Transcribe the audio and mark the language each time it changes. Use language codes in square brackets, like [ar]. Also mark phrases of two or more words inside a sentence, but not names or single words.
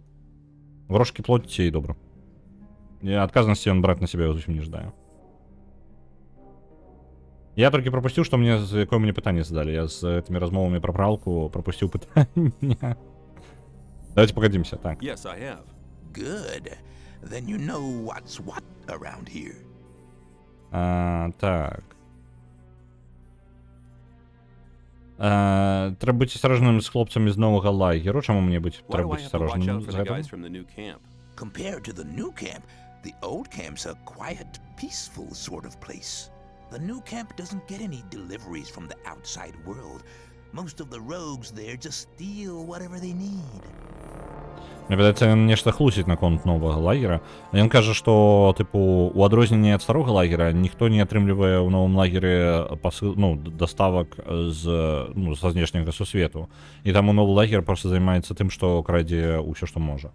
[be] Грошкі плоціце і добра. І адказнасці ён браць на сябе зусім не жадае. Я толькі пропусціў, што мне з якое мне пытанне задалі. Я з гэтымі размовамі пра пралку пропусціў пытанне. Давайте пагадзімся, так. [en] Yes, I have. Good. Then you know what's what around here. [be] Так. Трэба быць асторожным з хлопцамі з новага лагеру. Чаму мне [en] Why [be] трэба [en] do I [be] быць [en] have to watch [be] асторожным [en] out for [be] з [en] the guys [be] гэтым? [en] from the new camp? Compared to the new camp, the old camp's a quiet, peaceful sort of place. The new camp doesn't get any deliveries from the outside world. Most of the rogues there just steal whatever they need. [be] Мне падаецца, ён нешта хлусіць наконт новага лагера. Ён кажа, што, тыпу, у адрозненне ад старога лагера ніхто не атрымлівае ў новым лагеры даставак са знешняга сусвету. І таму новы лагер проста займаецца тым, што крадзе ўсё, што можа.